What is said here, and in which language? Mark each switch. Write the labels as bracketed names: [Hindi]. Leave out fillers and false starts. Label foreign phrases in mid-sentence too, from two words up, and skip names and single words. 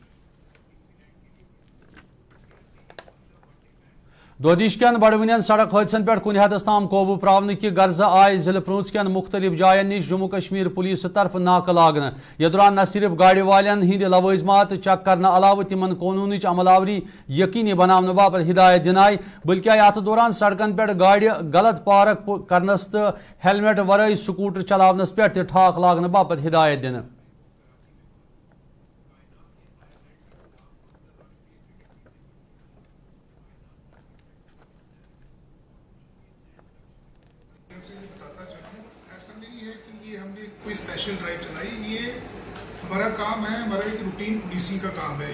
[Kashmiri] دودیش کٮ۪ن بڑوٕنٮ۪ن سڑک حٲدثن پٮ۪ٹھ کُنہِ حدس تام قوبوٗ پراونہٕ کہِ غرضہٕ آیہِ ضلعہٕ پرٛوٗنٛژ کٮ۪ن مُختٔلِف جاین نِش جموں کشمیر پُلیٖسہٕ طرفہٕ ناکہٕ لاگنہٕ یتھ دوران نہ صرف گاڑِ والٮ۪ن ہٕنٛدِ لوٲزمات چیک کرنہٕ علاوٕ تِمن قونوٗنٕچ عمل آوری یقینی بناونہٕ باپتھ ہدایت دِنہٕ آیہِ بٔلکہِ آیہِ اتھ دوران سڑکن پٮ۪ٹھ گاڑِ غلط پارک کرنس تہٕ ہیلمٹ ورٲے سکوٗٹر چلاونس پٮ۪ٹھ تہِ ٹھاک لاگنہٕ باپتھ ہدایت دِنہٕ. [Urdu] کوئی [English] special drive [Urdu] چلائی، یہ ہمارا کام ہے، ہمارا ایک [English] routine policing [Urdu] کا کام ہے.